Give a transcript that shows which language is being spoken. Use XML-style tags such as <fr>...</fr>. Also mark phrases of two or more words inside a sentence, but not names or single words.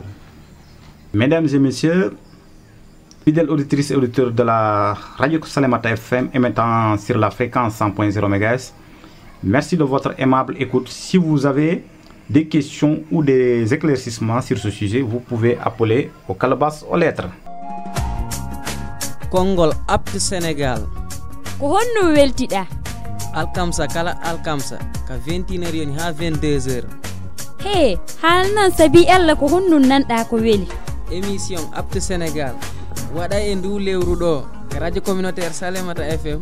<fr>Mesdames et messieurs, fidèles auditrices et auditeurs de la radio Salimata FM émettant sur la fréquence 100.0 MHz, merci de votre aimable écoute. Si vous avez des questions ou des éclaircissements sur ce sujet, vous pouvez appeler au calebas aux lettres.</fr> <ff>Kongol Apte Sénégal. Ko honno weltida? Alkamsa kala alkamsa ka 21h yoni ha 22h. He, halnan sabi Allah ko honno nanda ko weli. Émission Apte Sénégal wada e ndu lewru do radio communautaire Salimata FM.</ff>